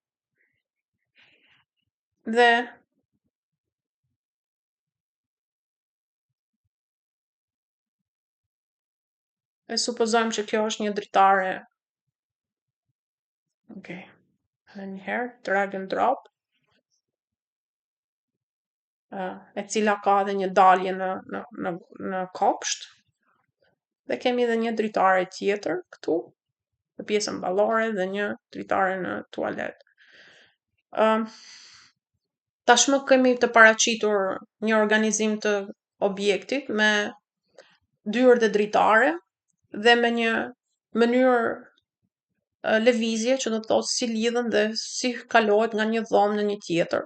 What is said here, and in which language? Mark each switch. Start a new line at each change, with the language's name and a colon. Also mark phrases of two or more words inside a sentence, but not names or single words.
Albanian: Dhe e supozojmë që kjo është një dritare. Okej. Edhe një herë,
English: drag and drop.
Albanian: E cila ka edhe një dalje në kopsht. Dhe kemi edhe një dritare tjetër këtu, në pjesën ballore dhe një dritare në tualet. Tashmë kemi të paraqitur një organizim të objektit me dyrë dhe dritare dhe me një mënyrë lëvizje që do të thotë si lidhen dhe si kalohet nga një dhomë në një tjetër.